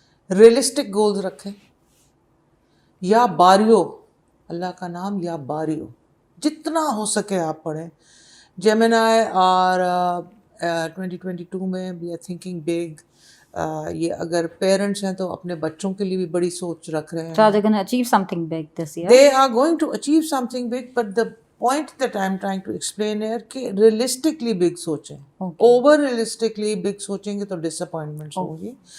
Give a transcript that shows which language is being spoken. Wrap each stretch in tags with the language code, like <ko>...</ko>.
<ur>Realistic goals رکھیں. یا باریو, اللہ کا نام یا باریو, جتنا ہو سکے آپ پڑھیں. جیمنائی اور 2022 میں</ur> <en>We are thinking big.</en> <ur>یہ اگر پیرنٹس ہیں تو اپنے بچوں کے لیے بھی بڑی سوچ رکھ رہے ہیں.</ur> <en>So they're going to achieve something big this year. They are going to achieve something big, but the point that I'm trying to explain here</en> <ur>کہ</ur> <en>realistically big</en> <ur>سوچیں.</ur> <en>Over realistically big</en> <ur>سوچیں گے تو disappointments ہوں گی.</ur>